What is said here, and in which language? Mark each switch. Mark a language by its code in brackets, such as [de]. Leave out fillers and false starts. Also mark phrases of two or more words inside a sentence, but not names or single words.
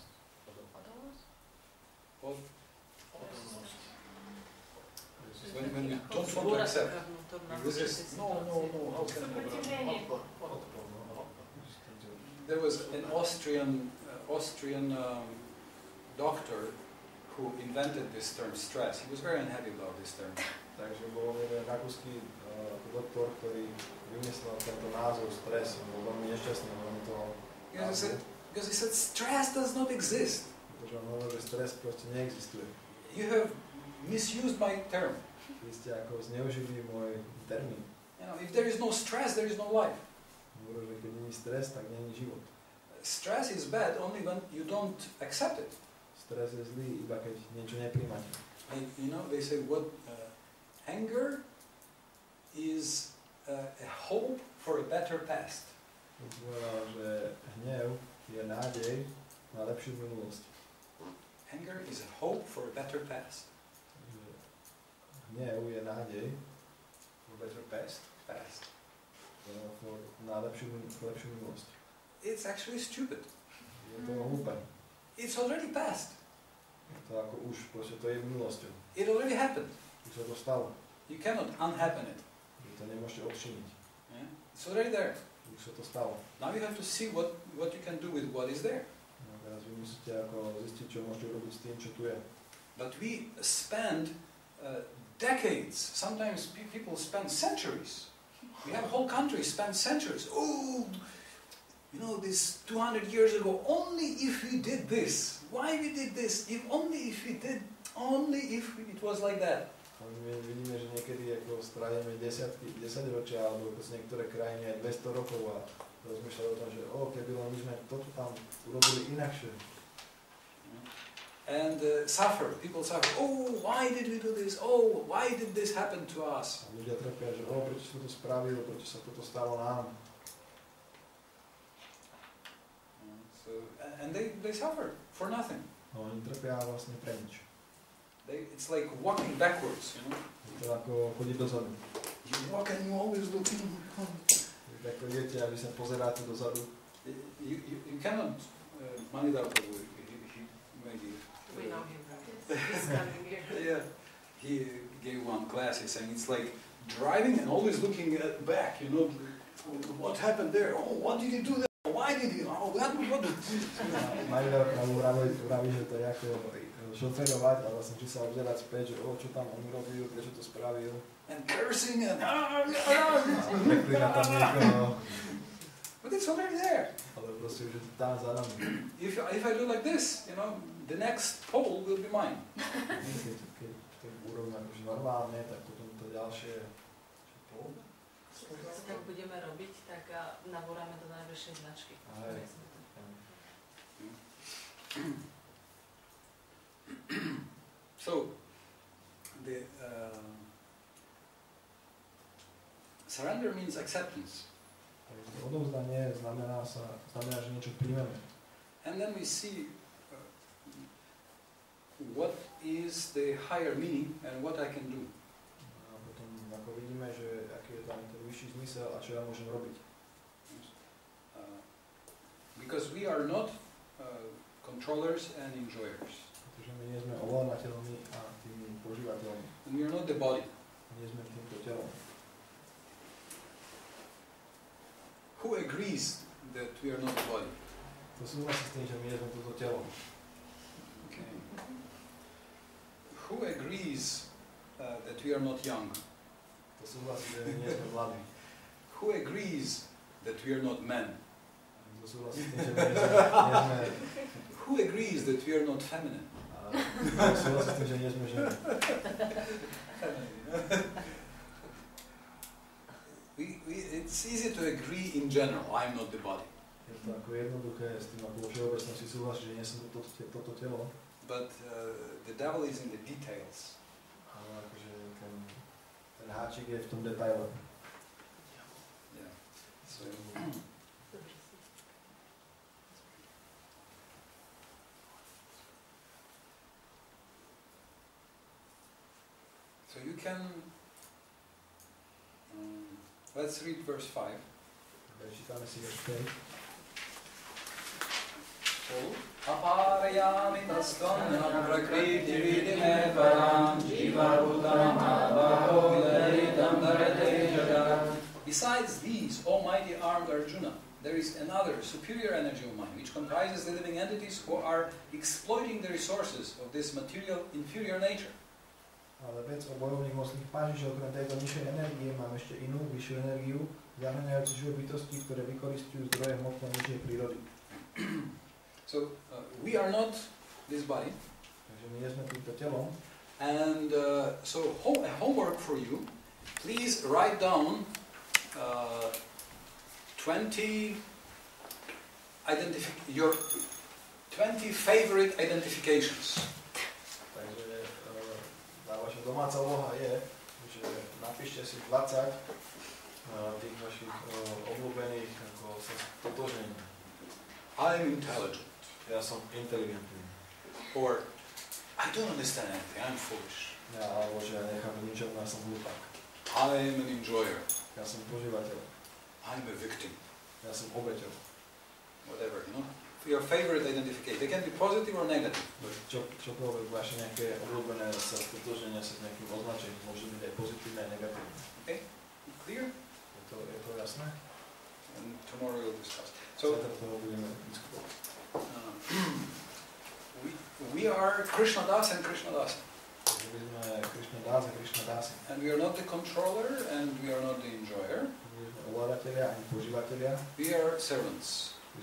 [en] When you don't want to accept, you resist. No, how can I? There was an Austrian doctor who invented this term stress. He was very unhappy about this term. [sk] Takže bol jeden rakúsky doktor, ktorý vymyslel tento názov stres. Bol veľmi nešťastný, veľmi toho. [en] Because he said stress does not exist. [sk] Pretože on hovoril, že stres proste neexistuje. [en] You have misused my term. [sk] Vy ste ako zneužili môj termín. [en] You know, if there is no stress, there is no life. [sk] Hovoril, že keď nie je stres, tak nie je život. [en] Stress is bad only when you don't accept it. [sk] Stres je zlý, iba keď niečo nepríjmate. [en] And, you know, they say what anger is a hope for a better past. [sk] Povedal, že hnev je nádej na lepšiu minulosť. [en] Anger is a hope for a better past. [sk] Hnev je nádej [en] For better past? Past. [sk] na lepšiu minulosť. [en] It's actually stupid. [sk] Je to hlúpe. [en] It's already past. [sk] Je to ako už, proste to je minulosťou. [en] It already happened. [sk] Už sa to stalo. [en] You cannot unhappen it. [sk] Vy to nemôžete odčiniť. [en] Yeah? It's already there. [sk] Už sa to stalo. [en] Now you have to see what you can do with what is there. [sk] No, teraz vy musíte ako zistiť, čo môžete robiť s tým, čo tu je. [en] But we spend decades, sometimes people spend centuries. We have whole countries spend centuries. Oh, you know, this 200 years ago, only if we did this. Why we did this? If only if we did, only if it was like that. [sk] My vidíme, že niekedy ako strávime 10 ročia, alebo niektoré krajiny aj 200 rokov a rozmýšľajú o tom, že keby my sme toto tam urobili inakšie. [en] And suffer. People suffer. Oh, why did we do this? Oh, why did this happen to us? [sk] A ľudia trpia, že prečo sa to spravilo, prečo sa toto stalo nám. [en] And they suffer for nothing. [sk] No, oni trpia vlastne pre nič. [en] It's like walking backwards, you know. [sk] Je to ako chodiť dozadu. [en] You walk and you always look. [sk] Ako idete a vy sa pozeráte dozadu. [en] You cannot. Manida Prabhu, he maybe. We know him. He's coming here. Yeah, he gave one class. He's saying it's like driving and always looking back. You know, what happened there? Oh, what did he do there? Why did he? Oh, what? [sk] Manida Prabhu vraví, že to je ako šoferovať a vlastne či sa obzerať späť, že čo tam on robil, prečo to spravil. [en] And cursing and [sk] Preklína tam niekoho. [en] But it's already there. [sk] Ale proste už je to tam za nami. [en] If I do like this, you know, the next pole will be mine. [sk] Keď to urobím akože normálne, tak potom to ďalšie pole. Keď tak budeme robiť, tak nabúrame do najvyššej značky. [en] So, the surrender means acceptance. [sk] Odovzdanie znamená, že niečo príjmeme. [en] And then we see what is the higher meaning and what I can do. [sk] A potom ako vidíme, že aký je tam ten vyšší zmysel a čo ja môžem robiť. [en] Because we are not controllers and enjoyers. [sk] Pretože my nie sme ovládateľmi a tými požívateľmi. [en] And we are not the body. [sk] Nie sme týmto telom. [en] Who agrees that we are not the body? [sk] To súhlasí s tým, že my nie sme toto telo. [en] Okay. Who agrees that we are not young? [sk] To súhlasí, že my nie sme mladí. [en] Who agrees that we are not men? [sk] To súhlasí s tým, že my nie sme... [en] Who agrees that we are not feminine? [sk] To súhlasí s tým, že nie sme ženy. [en] It's easy to agree in general, I'm not the body. [sk] Je to ako jednoduché, s tým ako vo všeobecnosti súhlasí, že nie som toto telo. [en] But the devil is in the details. [sk] Ale akože ten háčik je v tom detaile. [en] Yeah. So you can, let's read verse 5. [sk] Čítame si verš 5. [sa] Aparayami tastvannam prakriti vidime param jiva bhutam abhaho vidaritam dharate jagat [en] Besides these almighty armed Arjuna, there is another superior energy of mind, which comprises the living entities who are exploiting the resources of this material inferior nature. [sk] Ale vec o bojovných mocných páži, že okrem tejto nižšej energie mám ešte inú, vyššiu energiu, zahrňajúcu živé bytosti, ktoré vykoristujú zdroje hmotné nižšej prírody. [en] So, we are not this body. [sk] Takže my nie sme týmto telom. [en] And so, homework for you. Please write down 20 your 20 favorite identifications. [sk] Takže tá vaša domáca úloha je, že napíšte si 20 tých vašich obľúbených ako sa stotožnení. [en] I'm intelligent. [sk] Ja som inteligentný. [en] Or I don't understand anything, I'm foolish. [sk] Alebo že ja nechápem ničom, ja som hlupák. [en] I'm an enjoyer. [sk] Ja som požívateľ. [en] I'm a victim. [sk] Ja som obeťou. [en] Whatever, you know. Your favorite identification. They can be positive or negative. [sk] Čokoľvek vaše nejaké obľúbené sa stotožnenia sa s nejakým označením, môže byť aj pozitívne aj negatívne. [en] Okay? Clear? [sk] Je to jasné? [en] And tomorrow we'll discuss. So, we are Krishna Das and Krishna Das. And we are not the controller and we are not the enjoyer. We are servants.